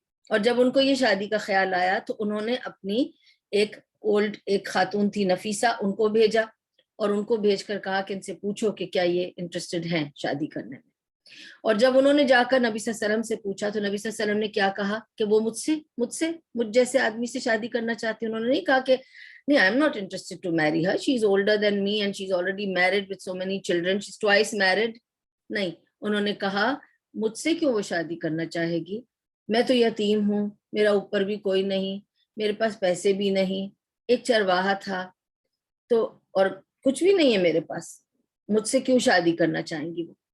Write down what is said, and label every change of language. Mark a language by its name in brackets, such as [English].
[Urdu] اور جب ان کو یہ شادی کا خیال آیا تو انہوں نے اپنی ایک خاتون تھی نفیسہ, ان کو بھیجا, اور ان کو بھیج کر کہا کہ ان سے پوچھو کہ کیا یہ انٹرسٹڈ ہیں شادی کرنے میں. اور جب انہوں نے جا کر نبی صلی اللہ علیہ وسلم سے پوچھا تو نبی صلی اللہ علیہ وسلم نے کیا کہا کہ وہ مجھ جیسے آدمی سے شادی کرنا چاہتی. انہوں نے نہیں کہا کہ نہیں, [English] I am not interested to marry her, she is older than me and she is already married with so many children, she is twice married. [Urdu] نہیں, انہوں نے کہا مجھ سے کیوں وہ شادی کرنا چاہے گی, میں تو یتیم ہوں, میرا اوپر بھی کوئی نہیں, میرے پاس پیسے بھی نہیں, ایک چرواہا تھا تو, اور کچھ بھی نہیں ہے میرے پاس, مجھ سے کیوں شادی کرنا چاہیں گی وہ.